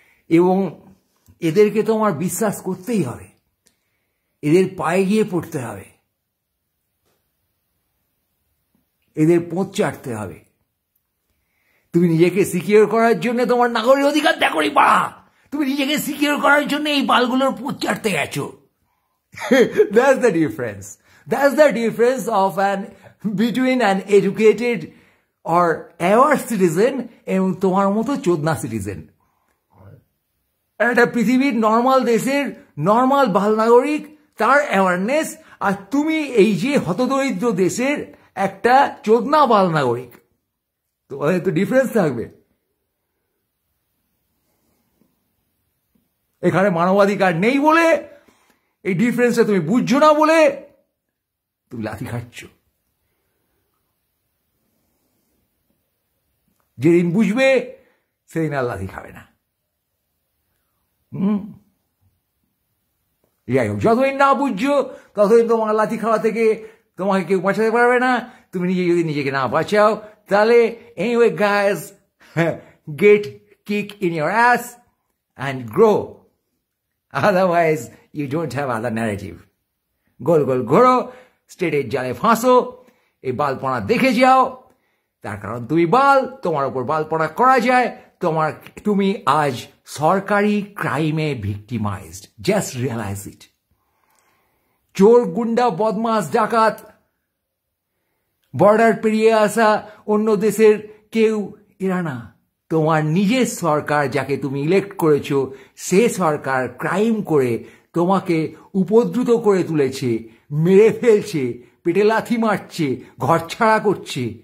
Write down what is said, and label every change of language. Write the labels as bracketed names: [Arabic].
[Bangla] এবং এদেরকে তোমার বিশ্বাস করতেই হবে, এদের পায়ে গিয়ে পড়তে হবে, এদের পোঁত চাটতে হবে। তুমি নিজেকে সিকিউর করার জন্য তোমার নাগরিক অধিকার দেখোনি পাড়া, তুমি নিজেকে সিকিউর করার জন্য এই বালগুলোর পোঁত চাটতে গেছো। [English] That's the difference. That's the difference of between an educated or aware citizen [Bangla] এবং তোমার মতো চোদনা সিটিজেন। একটা পৃথিবীর নর্মাল দেশের নর্মাল বাল নাগরিক, তার অ্যাওয়ারনেস, আর তুমি এই যে হতদরিদ্র দেশের একটা চোদনা বাল নাগরিক, তোমাদের তো ডিফারেন্স থাকবে। এখানে মানবাধিকার নেই বলে, এই ডিফারেন্সটা তুমি বুঝছো না বলে তুমি লাথি খাচ্ছ। যেদিন বুঝবে সেদিন আর লাথি খাবে না। যাই হোক, যতদিন না বুঝছো ততদিন তোমার লাথি খাওয়া থেকে তোমাকে কেউ বাঁচাতে পারবে না। তুমি নিজে যদি নিজেকে না বাঁচাও তাহলে [English] anyway guys, get kick in your ass and grow, otherwise you don't have other narrative. [Bangla] গোল গোল ঘোরো, স্টেটের জালে ফাঁসো, এই বালপনা দেখে যাও, তার কারণ তুমি বাল, তোমার উপর বালপনা করা যায়, তুমি আজ সরকারি ক্রাইমে ভিক্টিমাইজড, [English] Just realise it. [Bangla] চোর, গুন্ডা, বদমাস, ডাকাত, বর্ডার পেরিয়ে আসা অন্য দেশের কেউ এরা না, তোমার নিজের সরকার যাকে তুমি ইলেক্ট করেছো সে সরকার ক্রাইম করে তোমাকে উপদ্রুত করে তুলেছে, মেরে ফেলছে, পেটে লাথি মারছে, ঘর ছাড়া করছে।